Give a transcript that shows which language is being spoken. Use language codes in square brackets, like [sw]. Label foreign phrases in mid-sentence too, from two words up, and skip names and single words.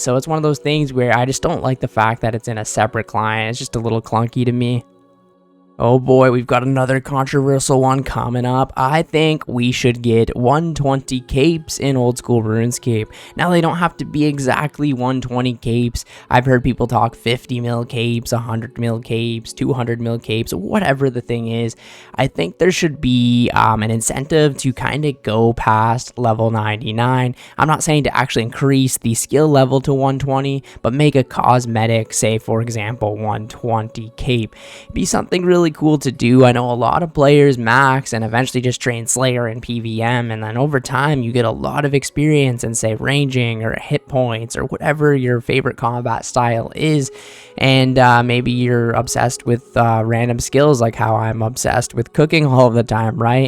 [en] So it's one of those things where I just don't like the fact that it's in a separate client. It's just a little clunky to me. Oh boy, we've got another controversial one coming up. I think we should get 120 capes in old school RuneScape. Now, they don't have to be exactly 120 capes. I've heard people talk 50 mil capes, 100 mil capes, 200 mil capes, whatever the thing is. I think there should be an incentive to kind of go past level 99. I'm not saying to actually increase the skill level to 120, but make a cosmetic, say for example, 120 cape. Be something really cool to do. I know a lot of players max and eventually just train Slayer and PVM, and then over time you get a lot of experience in, say, ranging or hit points or whatever your favorite combat style is, and maybe you're obsessed with random skills like how I'm obsessed with cooking all of the time, right?